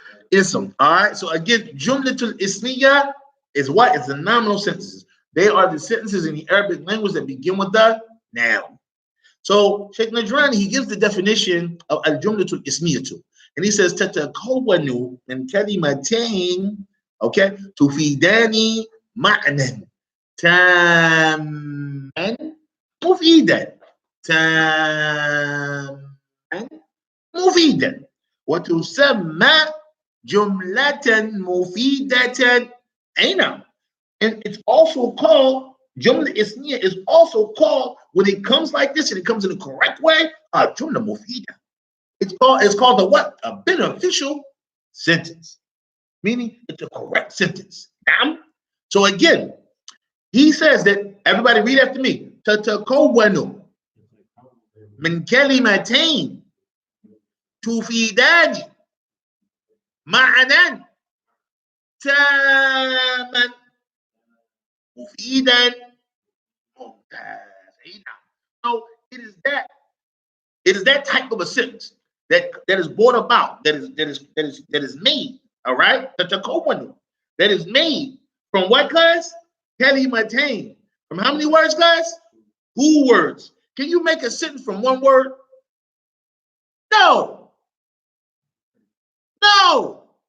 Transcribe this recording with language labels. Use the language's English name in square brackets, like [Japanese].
[English] Ism. All right. So again, jumlatul ismiya is what? It's the nominal sentences. They are the sentences in the Arabic language that begin with the noun. So Sheikh Najrani, he gives the definition of al-jumlatul ismiyatu. And he says, [Arabic] تتكون من كلمتين, okay, تفيدان معنى تاما مفيدا تاما مفيدا وتسمى جملة مفيدة. أي نعم. [English] And it's also called, Jumla Isniya is also called, when it comes like this and it comes in the correct way, Jumla Mufida. It's called a what? A beneficial sentence. Meaning it's a correct sentence. Now, so again, he says that, everybody read after me. [Arabic] تتكون من كلمتين تفيدان معنى تاما مفيدا ممتازا. [English] So it is that type of a sentence that is brought about, that is made, all right? That is made from what, class? Kalimatain. From how many words, class? 2 words. Can you make a sentence from 1 word? No. No.